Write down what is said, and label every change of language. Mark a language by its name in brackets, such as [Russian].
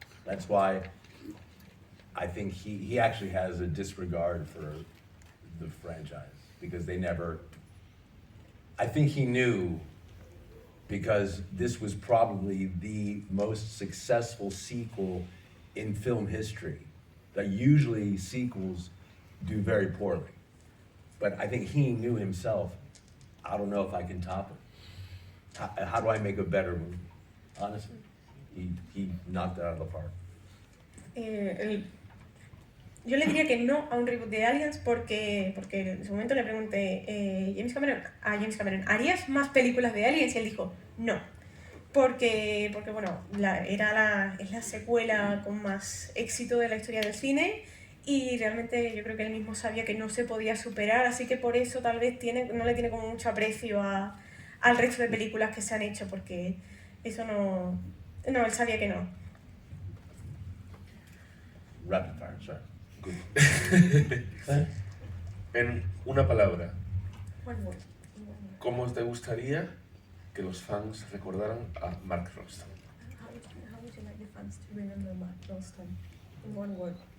[English] That's why I think he actually has a disregard for the franchise because they never, I think he knew because this was probably the most successful sequel in film history. That usually sequels do very poorly. But I think he knew himself, I don't know if I can top it. How do I make a better movie? Honestly, he knocked it out of the park. [Spanish] Yo le diría que no a un reboot de Aliens porque en su momento le pregunté a James Cameron, ¿harías más películas de Aliens? Y él dijo, no. Porque bueno, es la secuela con más éxito de la historia del cine y realmente yo creo que él mismo sabía que no se podía superar, así que por eso tal vez no le tiene como mucho aprecio al resto de películas que se han hecho, porque eso no, él sabía que no. [English] Rapid fire, sorry. [Spanish] En una palabra, [English] One word. [Spanish] ¿cómo te gustaría que los fans recordaran a Mark Rolston? [English] How would you like the fans to remember Mark Rolston in one word?